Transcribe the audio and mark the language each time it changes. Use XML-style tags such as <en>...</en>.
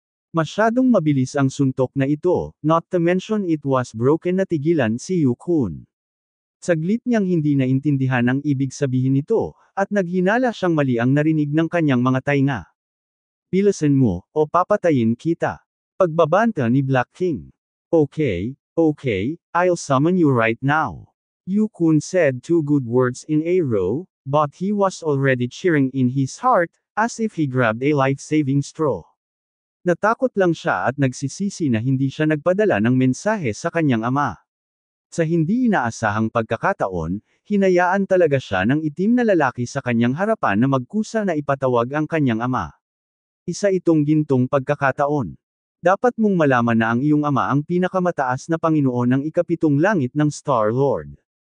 <tl>Masyadong mabilis ang suntok na ito,</tl> <en>not to mention it was broken</en> <tl>na tigilan si Yukun. Saglit niyang hindi naintindihan ang ibig sabihin nito, at naghinala siyang mali ang narinig ng kanyang mga tainga. Bilisan mo, o papatayin kita. Pagbabanta ni Black King.</tl> <en>Okay, I'll summon you right now. Yukun said 2 good words in a row, but he was already cheering in his heart, as if he grabbed a life-saving straw.</en> <tl>Natakot lang siya at nagsisisi na hindi siya nagpadala ng mensahe sa kanyang ama. Sa hindi inaasahang pagkakataon, hinayaan talaga siya ng itim na lalaki sa kanyang harapan na magkusa na ipatawag ang kanyang ama. Isa itong gintong pagkakataon. Dapat mong malaman na ang iyong ama ang pinakamataas na Panginoon ng ikapitong langit ng Star-Lord.</tl>